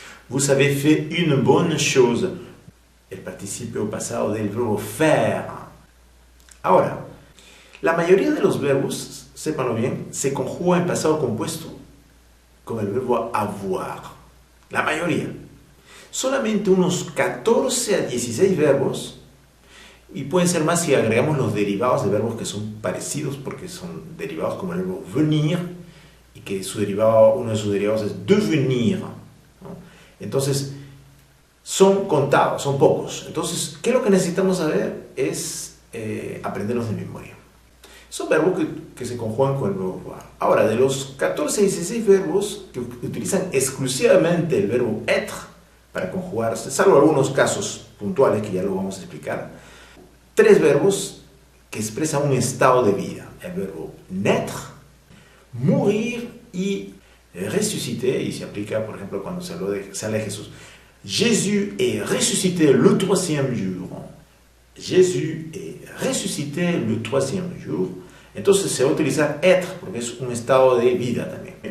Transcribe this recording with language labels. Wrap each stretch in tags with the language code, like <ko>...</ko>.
<fr>Vous avez fait une bonne chose.</fr> <es>El participio pasado del verbo faire. Ahora, la mayoría de los verbos, sépanlo bien, se conjuga en pasado compuesto con el verbo avoir. La mayoría. Solamente unos 14 a 16 verbos, y pueden ser más si agregamos los derivados de verbos que son parecidos, porque son derivados como el verbo venir, y que su derivado, uno de sus derivados es devenir, ¿no? Entonces, son contados, son pocos. Entonces, ¿qué es lo que necesitamos saber? Es aprenderlos de memoria. Son verbos que se conjugan con el verbo avoir. Ahora, de los 14 a 16 verbos que utilizan exclusivamente el verbo être para conjugarse, salvo algunos casos puntuales que ya lo vamos a explicar, 3 verbos que expresan un estado de vida. El verbo naître, mourir y ressusciter, y se aplica, por ejemplo, cuando se habla de Jesús.</es> <fr>Jésus est ressuscité le troisième jour. Jésus est ressuscité le troisième jour.</fr> <es>Entonces se va a utilizar être, porque es un estado de vida también.</es>